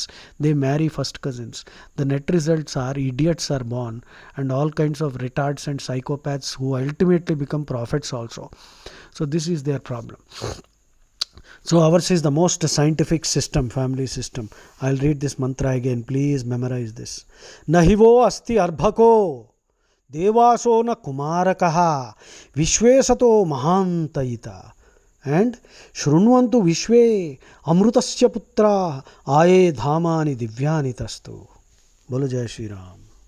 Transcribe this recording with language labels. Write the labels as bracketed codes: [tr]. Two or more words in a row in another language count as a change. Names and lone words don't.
[en] They marry first cousins. The net results are idiots are born, and all kinds of retards and psychopaths who ultimately become prophets also. So this is their problem. So ours is the most scientific system, family system. I'll read this mantra again. Please memorize this. [sa] नहि वो अस्ति अर्भको देवासो न कुमारकः विश्वे सतो महान्त इत्. And शृण्वन्तु विश्वे अमृतस्य पुत्रा आ ये धामानि दिव्यानि तस्थुः. [hi] बोलो जय श्री राम.